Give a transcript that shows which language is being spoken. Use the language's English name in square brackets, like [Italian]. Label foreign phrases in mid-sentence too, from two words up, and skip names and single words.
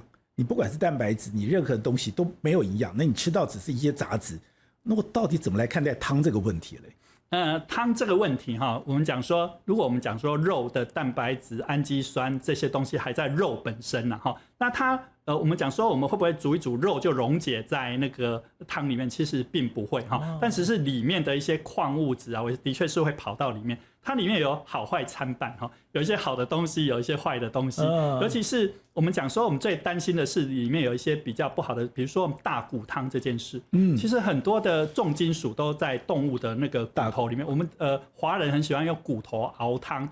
[Chinese] 你不管是蛋白質，你任何東西都沒有營養，那你吃到只是一些雜質，那我到底怎麼來看待湯這個問題嘞？湯這個問題哈，我們講說，如果我們講說肉的蛋白質、氨基酸這些東西還在肉本身哈，那它我們講說我們會不會煮一煮肉就溶解在那個湯裡面？其實並不會哈，但只是裡面的一些礦物質啊，我的確是會跑到裡面。它裡面有好壞參半哈，有一些好的東西，有一些壞的東西。尤其是我們講說，我們最擔心的是裡面有一些比較不好的，比如說我們大骨湯這件事。其實很多的重金屬都在動物的那個骨頭裡面。我們華人很喜歡用骨頭熬湯。